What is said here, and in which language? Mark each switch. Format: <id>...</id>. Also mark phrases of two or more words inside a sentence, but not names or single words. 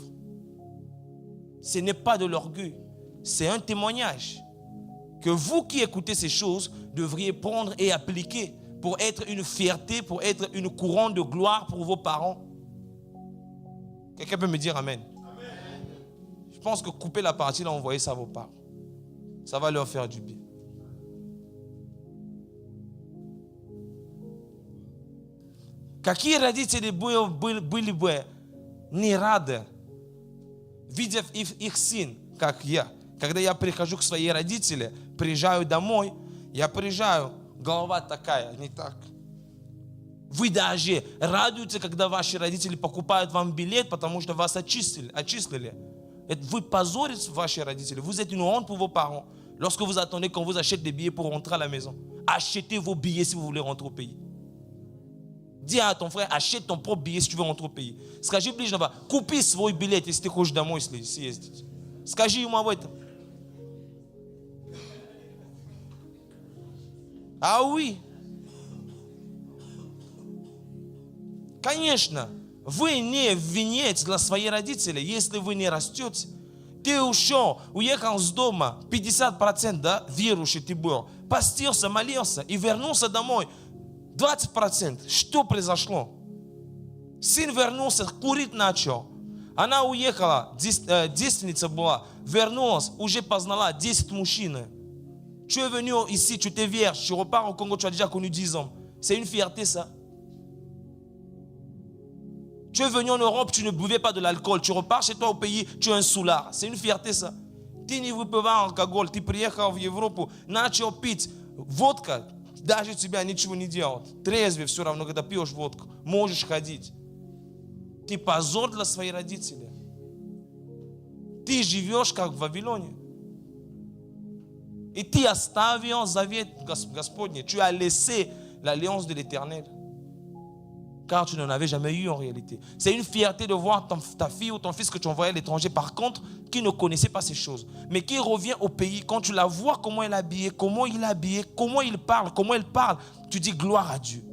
<fr>Ce n'est pas de l'orgueil, c'est un témoignage que vous qui écoutez ces choses devriez prendre et appliquer pour être une fierté, pour être une couronne de gloire pour vos parents. Quelqu'un peut me dire amen? Amen. Je pense que couper la partie là, envoyer ça à vos parents. Ça va leur faire du bien.</fr> <ru>Какие родители были бы не рады, видев их сын, как я. Когда я прихожу к своей родители, приезжаю домой, я приезжаю, голова такая, не так. Вы даже радуетесь, когда ваши родители покупают вам билет, потому что вас отчислили. Vous позорите ваши родители.</ru> <fr>Vous êtes une honte pour vos parents. Lorsque vous attendez qu'on vous achète des billets pour rentrer à la maison, achetez vos billets si vous voulez rentrer au pays. Dis à ton frère, achète ton propre billet si tu veux rentrer au pays.</fr> <ru>Скажи ближнего, купи свой билет, если ты хочешь домой съездить. Скажи ему об этом. А oui. Конечно, вы не венец для своих родителей, если вы не растете. Ты ушел, уехал с дома, 50%, да, верующий ты был, постился, молился и вернулся домой, 20%. Что произошло? Сын вернулся, курить начал. Она уехала, девственница была, вернулась, уже познала 10 мужчин. Tu es venu ici, tu étais vierge, tu repars au Congo, tu as déjà connu 10 hommes. C'est une fierté ça. Tu es venu en Europe, tu ne buvais pas de l'alcool. Tu repars chez toi au pays, tu es un soulard. C'est une fierté ça. Ты не выпивал алкоголь, ты приехал в Европу, начал пить водка, даже тебя ничего не делает. Трезвый все равно, когда пьешь водку, можешь ходить. Ты позор для своих родителей. Ты живешь как в Вавилоне.</ru> <fr>Et tu</fr> <ru>оставил завет Господний.</ru> <fr>Tu as laissé l'alliance de l'Éternel. Car tu n'en avais jamais eu en réalité. C'est une fierté de voir ta fille ou ton fils que tu envoyais à l'étranger, par contre, qui ne connaissait pas ces choses. Mais qui revient au pays, quand tu la vois, comment elle est habillée, comment il est habillé, comment il parle, comment elle parle, tu dis gloire à Dieu.</fr>